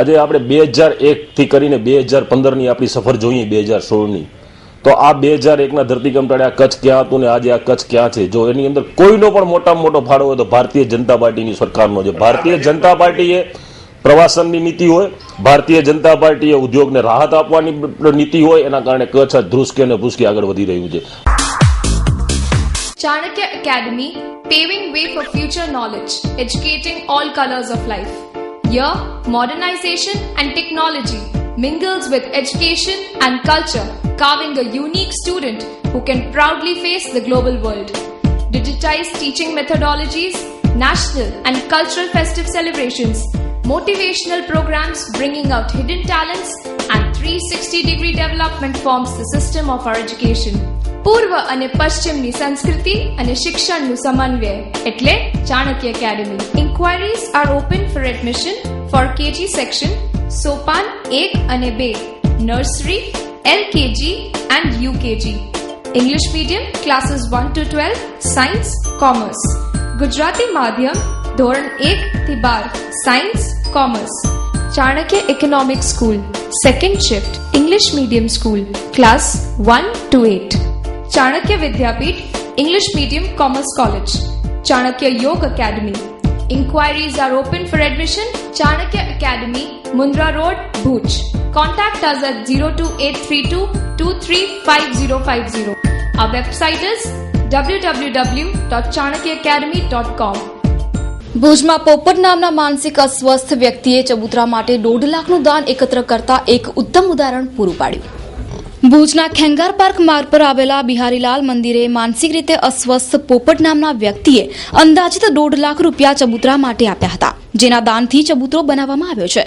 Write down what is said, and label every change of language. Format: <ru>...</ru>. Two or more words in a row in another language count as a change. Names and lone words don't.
<gu>આજે આપણે 2001 થી કરીને 2015ની આપણી સફર જોઈએ, 2016ની, તો આ 2001ના ધરતીકંપ આ કચ્છ ક્યાં હતું ને આજે આ કચ્છ ક્યાં છે. જો એની અંદર કોઈનો પણ મોટામાં મોટો ફાળો હોય તો ભારતીય જનતા પાર્ટીની સરકારનો છે. ભારતીય જનતા પાર્ટીએ પ્રવાસનની નીતિ હોય, ભારતીય જનતા પાર્ટીએ ઉદ્યોગને રાહત આપવાની નીતિ હોય, એના કારણે કચ્છ ધ્રુસકે અને ભૂસકે આગળ વધી રહ્યું છે.</gu> <en>Chanakya Academy, paving way for future knowledge, educating all colors of life. Here, modernization and technology mingles with education and culture, carving a unique student who can proudly face the global world. Digitized teaching methodologies, national and cultural festive celebrations, motivational programs bringing out hidden talents, and 360-degree development forms the system of our education.</en> <gu>પૂર્વ અને પશ્ચિમની સંસ્કૃતિ અને શિક્ષણનું સમન્વય એટલે ચાણક્ય એકેડમી.</gu> <en>Inquiries are open for admission for KG section,</en> <gu>સોપાન 1 અને 2,</gu> <en>nursery, LKG and UKG. English medium classes 1 to 12, science, commerce.</en> <gu>ગુજરાતી માધ્યમ ધોરણ 1 થી 12,</gu> <en>science, commerce. Chanakya Economic School, second shift, English medium school, class 1 to 8. ચાણક્ય વિદ્યાપીઠ, English medium commerce college. ચાણક્ય યોગ એકેડમી. Inquiries are open for admission. Chanakya Academy, Mundra Road, Bhuj. Contact us at 02832235050. Our website is www.chanakyaacademy.com.</en> <gu>ભુજમાં પોપટ નામના માનસિક અસ્વસ્થ વ્યક્તિએ ચબૂતરા માટે 1.5 લાખનું દાન એકત્ર કરતા એક ઉત્તમ ઉદાહરણ પૂરું પાડ્યું. ભુજના ખેંગાર પાર્ક માર્ગ પર આવેલા બિહારીલાલ મંદિરે માનસિક રીતે અસ્વસ્થ પોપટ નામના વ્યક્તિએ અંદાજિત 1.5 લાખ રૂપિયા ચબૂતરા માટે આપ્યા હતા, જેના દાનથી ચબૂતરો બનાવવામાં આવ્યો છે.</gu>